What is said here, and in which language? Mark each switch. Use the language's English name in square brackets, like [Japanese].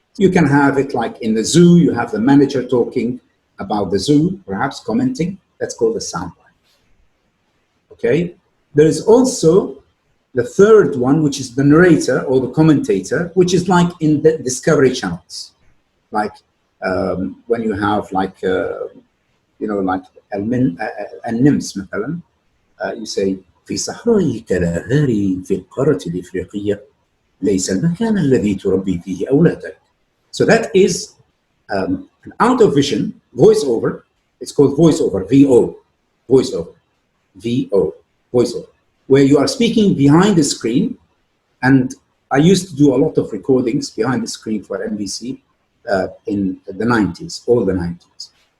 [English] You can have it like in the zoo, you have the manager talking about the zoo, perhaps commenting. That's called a sound bite. Okay? There is also the third one, which is the narrator or the commentator, which is like in the Discovery channels. Like when you have like, you know, like [Arabic] النمس مثلا, [English] you say [Arabic] في صحراء كالهاري في القارة الإفريقية ليس المكان الذي تربي فيه أولادك. [English] So that is an out of vision voiceover. It's called voiceover, VO, voiceover, VO, voiceover, where you are speaking behind the screen. And I used to do a lot of recordings behind the screen for NBC in the 90s, all the 90s.